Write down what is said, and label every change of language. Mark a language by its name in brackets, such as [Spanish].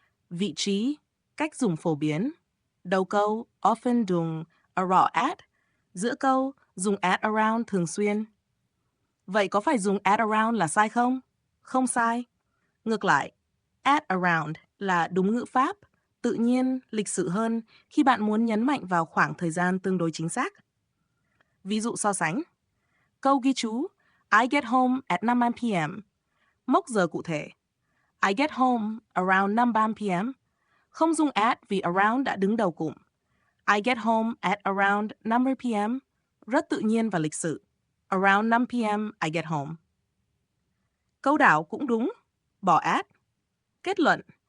[Vietnamese] Vị trí, cách dùng phổ biến. Đầu câu often dùng around at, giữa câu dùng at around thường xuyên. Vậy có phải dùng at around là sai không? Không sai. Ngược lại, at around là đúng ngữ pháp, tự nhiên, lịch sự hơn khi bạn muốn nhấn mạnh vào khoảng thời gian tương đối chính xác. Ví dụ so sánh. Câu ghi chú [English] I get home at 5 p.m. [Vietnamese] Mốc giờ cụ thể. [English] I get home around 5 p.m. [Vietnamese] Không dùng at vì around đã đứng đầu cụm. [English] I get home at around 5 p.m. [Vietnamese] Rất tự nhiên và lịch sự. [English] Around 5 p.m. I get home. [Vietnamese] Câu đảo cũng đúng. Bỏ at. Kết luận.